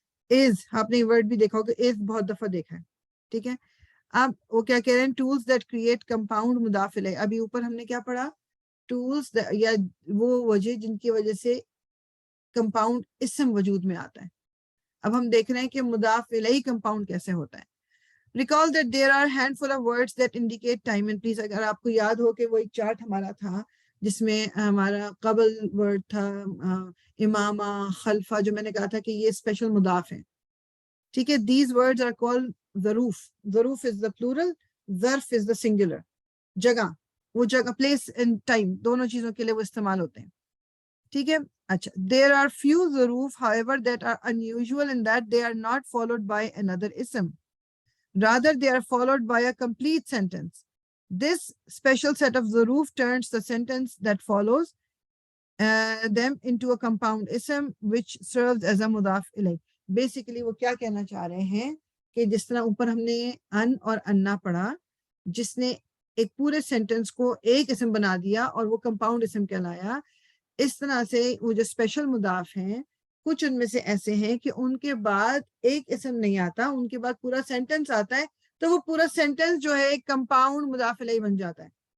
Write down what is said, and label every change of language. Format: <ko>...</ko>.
<ur>از، آپ نے ورڈ بھی دیکھا ہوگا، از بہت دفعہ دیکھا ہے. ٹھیک ہے، اب وہ کیا کہہ رہے ہیں،</ur> <en>Tools that create compound مضاف الیہ.</en> <ur>ابھی اوپر ہم نے کیا پڑھا، ٹولز یا وہ وجہ جن کی وجہ سے کمپاؤنڈ اسم وجود میں آتا ہے. اب ہم دیکھ رہے ہیں کہ مضاف الیہ کمپاؤنڈ کیسے ہوتا ہے.</ur> <en>Recall that there are handful of words that indicate time and place.</en> <ur>اگر آپ کو یاد ہو کہ وہ ایک چارٹ ہمارا تھا جس میں ہمارا قبل ورڈ تھا امامہ، خلفہ، جو میں نے کہا تھا کہ یہ اسپیشل مضاف ہیں. ٹھیک ہے،</ur> <en>these words are called ظروف. ظروف is the plural, ظرف is the singular.</en> <ur>جگہ، وہ جگہ،</ur> <en>place and time</en> <ur>دونوں چیزوں کے لیے وہ استعمال ہوتے ہیں. ٹھیک ہے، اچھا.</ur> <en>There are few ظروف however that are unusual in that they are not followed by another ism. Rather, they are followed by a complete sentence. This special set of ظروف turns the sentence that follows them into a compound ism which serves as a مضاف الیہ.</en> <ur>Basically وہ کیا کہنا چاہ رہے ہیں کہ جس طرح اوپر ہم نے ان اور انا پڑھا، جس نے ایک پورے سینٹنس کو ایک اسم بنا دیا اور وہ کمپاؤنڈ اسم کہلایا، اس طرح سے وہ جو اسپیشل مضاف ہیں کچھ ان میں سے ایسے ہیں کہ ان کے بعد ایک اسم نہیں آتا، ان کے بعد پورا سینٹنس آتا ہے، تو وہ پورا سینٹنس جو ہے ایک کمپاؤنڈ مضاف الیہ بن جاتا ہے.</ur>